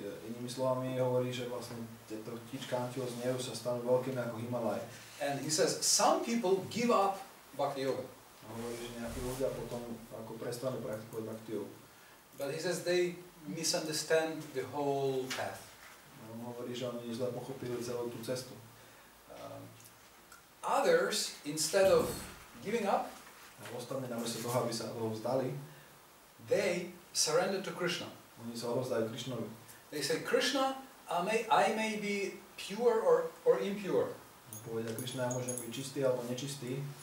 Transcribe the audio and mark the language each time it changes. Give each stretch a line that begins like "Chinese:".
Slovak: Inými slovami hovorí, že vlastne tieto kyčkántiho z nehu sa stanú veľkými ako Himalaje.
English: And he says, some people give up bhakti yoga.
Slovak: A hovorí, že nejakí ľudia potom ako prestanú praktikovať bhakti yoga.
English: But he says they misunderstand the whole path.
Slovak: On hovorí, že oni zle pochopili celú tú cestu.
English: Others, instead of giving up,
Slovak: A ostatní namiesto toho, aby sa toho vzdali,
English: they surrender to Krishna.
Slovak: oni sa odovzdajú Krišnovi.
English: They say, Krishna, I may be pure or impure.
Slovak: Povedia, Krišna, ja môžem byť čistý alebo nečistý.